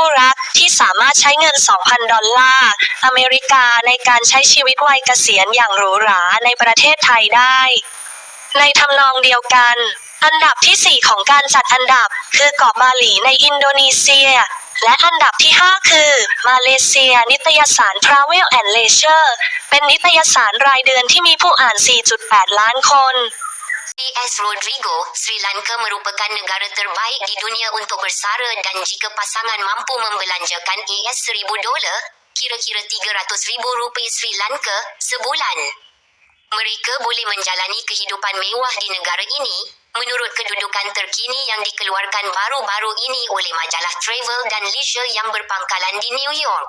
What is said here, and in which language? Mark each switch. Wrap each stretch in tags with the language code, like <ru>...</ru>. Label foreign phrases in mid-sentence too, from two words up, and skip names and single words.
<th>รักที่สามารถใช้เงิน$2,000 อเมริกาในการใช้ชีวิตวัยเกษียณอย่างหรูหราในประเทศไทยได้ในทำนองเดียวกันอันดับที่4ของการจัดอันดับคือเกาะบาหลีในอินโดนีเซียและอันดับที่5คือมาเลเซียนิตยสาร Travel and Leisure เป็นนิตยสารรายเดือนที่มีผู้อ่าน 4.8 ล้านคน</th> <ms>A.S. Rodrigo, Sri Lanka merupakan negara terbaik di dunia untuk bersara dan jika pasangan mampu membelanjakan $1,000, kira-kira Rp300,000 Sri Lanka, sebulan. Mereka boleh menjalani kehidupan mewah di negara ini, menurut kedudukan terkini yang dikeluarkan baru-baru ini oleh majalah Travel dan Leisure yang berpangkalan di New York.</ms>